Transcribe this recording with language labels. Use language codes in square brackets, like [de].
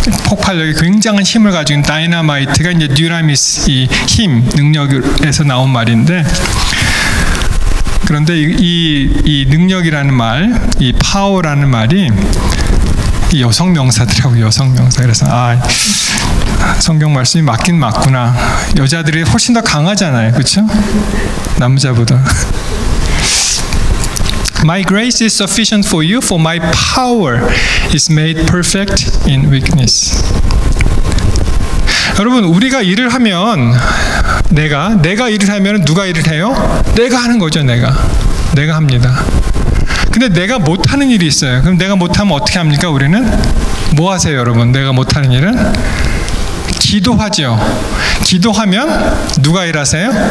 [ko] 폭발력이 굉장한 힘을 가지고 있는 다이나마이트가 이제 듀나미스, 이 힘, 능력에서 나온 말인데, 그런데 이 능력이라는 말, 이 파워라는 말이 여성 명사더라고요. 여성 명사. 그래서 성경 말씀이 맞긴 맞구나. 여자들이 훨씬 더 강하잖아요. 그렇죠? 남자보다. [en] My grace is sufficient for you, for my power is made perfect in weakness. [ko] 여러분, 우리가 일을 하면 내가 일을 하면 누가 일을 해요? 내가 하는 거죠. 내가 합니다. 근데 내가 못하는 일이 있어요. 그럼 내가 못하면 어떻게 합니까? 우리는 뭐 하세요, 여러분? 내가 못하는 일은 기도하죠. 기도하면 누가 일하세요?